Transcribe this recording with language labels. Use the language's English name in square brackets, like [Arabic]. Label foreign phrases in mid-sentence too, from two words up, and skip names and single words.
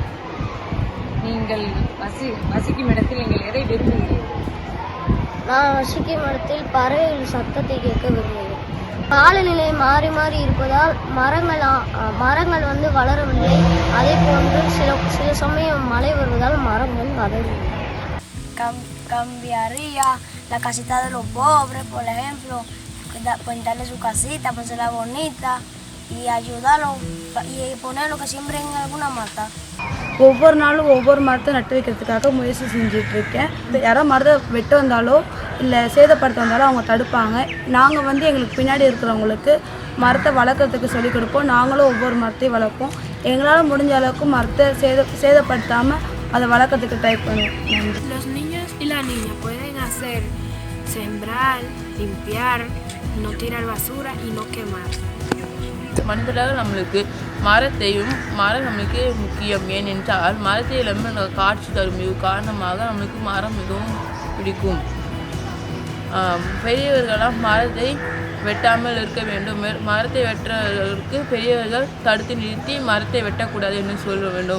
[Tamil] நீங்கள் வசிக்கும் இடத்தில் நீங்கள் எதை விரும்புகிறீர்கள்? நான் வசிக்கும் இடத்தில் பறவைகள் சத்தத்தை கேட்க விரும்புகிறேன். காலநிலை மாறி மாறி இருப்பதால் மரங்கள் வளரவில்லை. அதே போன்று சில சமயம் மழை வருவதால் மரங்கள் வளரவில்லை. [Spanish] Cambiaría la casita de los pobres, por ejemplo, pintarle su casita, ponerla bonita y ayudarlos y ponerlo que siembren alguna mata. [Tamil] ஒவ்வொரு நாளும் ஒவ்வொரு மரத்தை நட்டு வைக்கிறதுக்காக முயற்சி செஞ்சிட்ருக்கேன். யாரோ மரத்தை வெட்ட வந்தாலோ இல்லை சேதப்படுத்த வந்தாலும் அவங்க தடுப்பாங்க. நாங்கள் எங்களுக்கு பின்னாடி இருக்கிறவங்களுக்கு மரத்தை வளர்க்குறதுக்கு சொல்லிக் கொடுப்போம். நாங்களும் ஒவ்வொரு மரத்தையும் வளர்ப்போம். எங்களால் முடிஞ்ச அளவுக்கு மரத்தை சேதப்படுத்தாமல் அதை வளர்க்குறதுக்கு ட்ரை பண்ணுவோம். [Spanish] Los niños y las niñas pueden hacer sembrar, limpiar, no tirar basura y no quemar. [Tamil] மனிதராக நம்மளுக்கு மரம் நம்மளுக்கு முக்கியம். ஏனென்றால் மரத்தை நம்ம காட்சி தரும் காரணமாக நம்மளுக்கு மரம் மிகவும் பிடிக்கும். பெரியவர்களால் மரத்தை வெட்டாமல் இருக்க வேண்டும். மரத்தை வெட்டுறவர்களுக்கு பெரியவர்கள் தடுத்து நிறுத்தி மரத்தை வெட்டக்கூடாது என்று சொல்ல வேண்டும்.